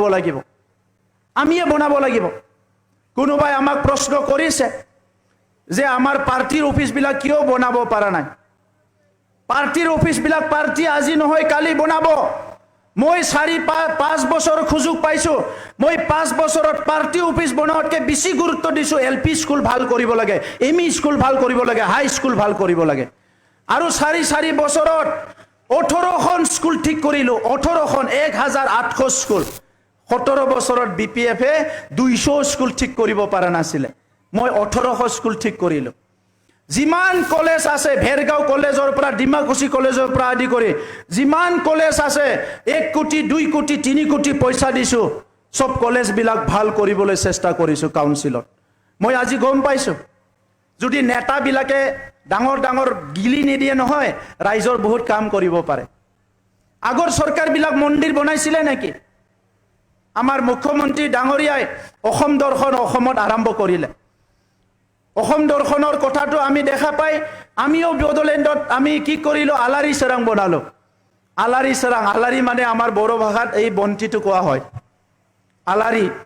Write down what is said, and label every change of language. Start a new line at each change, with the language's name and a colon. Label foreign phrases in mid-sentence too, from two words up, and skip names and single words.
Assamese: বনাব লাগিব কোনোবাই আমাক প্ৰশ্ন কৰিছে যে আমাৰ পাৰ্টিৰ অফিচবিলাক কিয় বনাব পৰা নাই পাৰ্টিৰ অফিচবিলাক পাৰ্টি আজি নহয় কালি বনাব মই 4-5 বছৰ সুযোগ পাইছো মই 5 বছৰত পাৰ্টি অফিচ বনোৱাতকে বেছি গুৰুত্ব দিছো এলপি স্কুল ভাল কৰিব লাগে এমই স্কুল ভাল কৰিব লাগে হাই স্কুল ভাল কৰিব লাগে আৰু 4 বছৰত 18খন স্কুল ঠিক কৰিলো 18খন 1800 স্কুল 17 বছৰত বিপিএফে 200 স্কুল ঠিক কৰিব পৰা নাছিলে মই 1800 স্কুল ঠিক কৰিলো যিমান কলেজ আছে ভেৰগাঁও কলেজৰ পৰা ডিমাকুছি কলেজৰ পৰা আদি কৰি যিমান কলেজ আছে 1 কোটি 2 কোটি 3 কোটি পইচা দিছো সব কলেজ বিলাক ভাল কৰিবলৈ চেষ্টা কৰিছো কাউন্সিলত মই আজি গম পাইছো যদি নেতা বিলাকে ডাঙৰ ডাঙৰ গিলি নিদিয়ে নহয় ৰাইজৰ বহুত কাম কৰিব পাৰে আগৰ সৰকাৰ বিলাক মন্দিৰ বনাইছিলে নেকি আমাৰ মুখ্যমন্ত্ৰী ডাঙৰীয়াই অসম দৰ্শন অসমত আৰম্ভ কৰিলে অসম দৰ্শনৰ কথাটো আমি দেখা পাই আমিও বডলেণ্ডত আমি কি কৰিলো আলাৰি সৰাং বনালো আলাৰি সৰাং আলাৰি মানে আমাৰ বড়ো ভাষাত এই বন্তিটো কোৱা হয় আলাৰি